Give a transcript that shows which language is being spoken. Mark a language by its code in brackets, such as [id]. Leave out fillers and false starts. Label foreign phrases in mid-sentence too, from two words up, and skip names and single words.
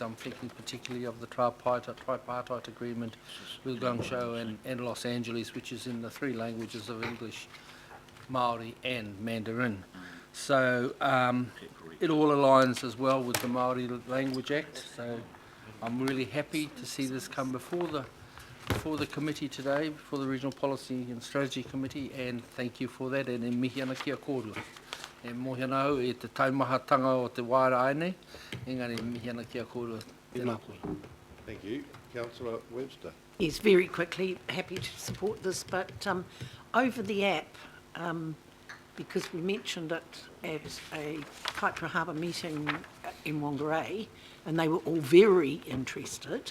[en] I'm thinking particularly of the tripartite agreement with Guangzhou and Los Angeles, which is in the 3 languages of English, Māori and Mandarin. So it all aligns as well with the Māori Language Act. So I'm really happy to see this come before the committee today, before the Regional Policy and Strategy Committee, and thank you for that. [mi] And e mihi ana kia kōrua. E mohi ana au e te taumahatanga o te wāra aine, engari mihi ana kia kōrua. Tēnā koe. [en] Thank you. Councillor Webster. Yes, very quickly, happy to support this, but over the app, because we mentioned it at a Kaipara Harbour meeting in Whangarei, and they were all very interested.